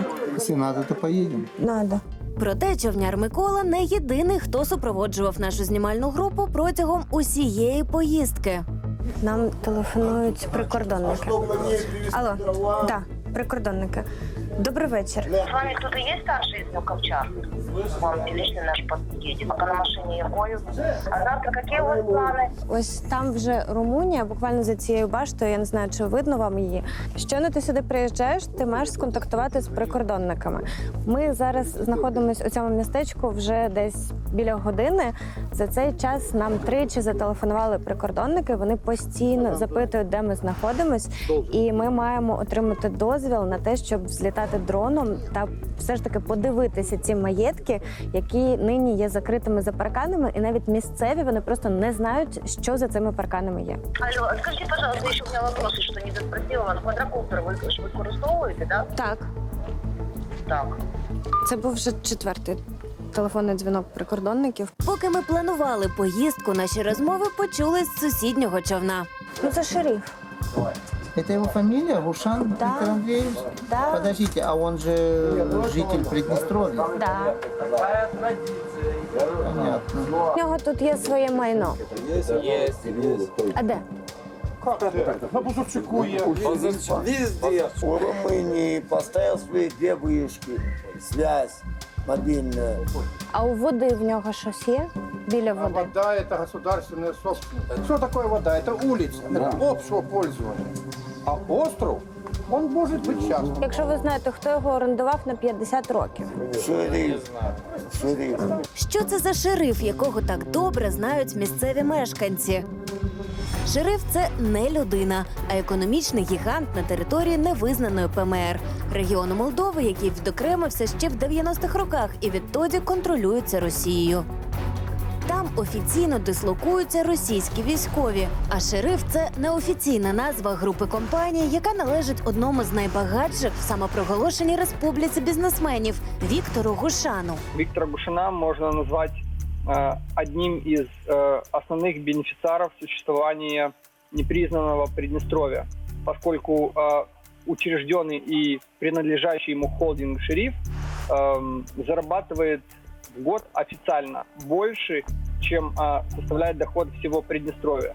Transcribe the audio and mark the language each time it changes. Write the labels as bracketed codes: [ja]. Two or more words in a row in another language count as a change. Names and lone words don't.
[uk] Якщо треба, то поїдемо. [ru] Надо. [uk] Проте човняр Микола не єдиний, хто супроводжував нашу знімальну групу протягом усієї поїздки. Нам телефонують прикордонники. Алло, да, прикордонники. Добрий вечір. [ru] С вами кто-то есть старший из Муковчар? Вам лично наш подъедет. Пока на машине ехаю. А завтра какие у вас планы? [uk] Ось там вже Румунія, буквально за цією баштою, я не знаю, чи видно вам її. Щойно ти сюди приїжджаєш, ти маєш сконтактувати з прикордонниками. Ми зараз знаходимося у цьому містечку вже десь біля години. За цей час нам тричі зателефонували прикордонники, вони постійно запитують, де ми знаходимось, і ми маємо отримати дозвіл на те, щоб взлітати дроном та все ж таки подивитися ці маєтки, які нині є закритими за парканами, і навіть місцеві, вони просто не знають, що за цими парканами є. [ru] Алло, а скажите, пожалуйста, еще у меня вопрос, что не доспросила вас. [uk] Квадрокоптер ви ж використовуєте, да? Так, Так. це був вже четвертий телефонний дзвінок прикордонників. Поки ми планували поїздку, наші розмови почули з сусіднього човна. Ну це шериф. [ru] Это его фамилия? Гушан Да. Виктор Андреевич? Да. Подождите, а он же житель Приднестровья? Да. Понятно. [uk] У нього тут є своє майно. А де? [ru] Везде. У Румынии поставил свои две вышки, связь мобильная. [uk] А у води в нього щось є? Біля води? [ru] Вода – это государственная собственность. Что такое вода? Это улица, это общего пользования. А остров, он может быть частным. [uk] Якщо ви знаєте, хто його орендував на 50 років. Шериф. Шериф. Що це за шериф, якого так добре знають місцеві мешканці? Шериф – це не людина, а економічний гігант на території невизнаної ПМР – регіону Молдови, який відокремився ще в 90-х роках і відтоді контролюється Росією. Там офіційно дислокуються російські військові, а шериф – це неофіційна назва групи компаній, яка належить одному з найбагатших в самопроголошеній республіці бізнесменів – Віктору Гушану. [ru] Виктора Гушана можно назвать одним из основных бенефициаров существования непризнанного Приднестровья, поскольку учрежденный и принадлежащий ему холдинг «Шериф» зарабатывает в год официально больше, чем составляет доход всего Приднестровья.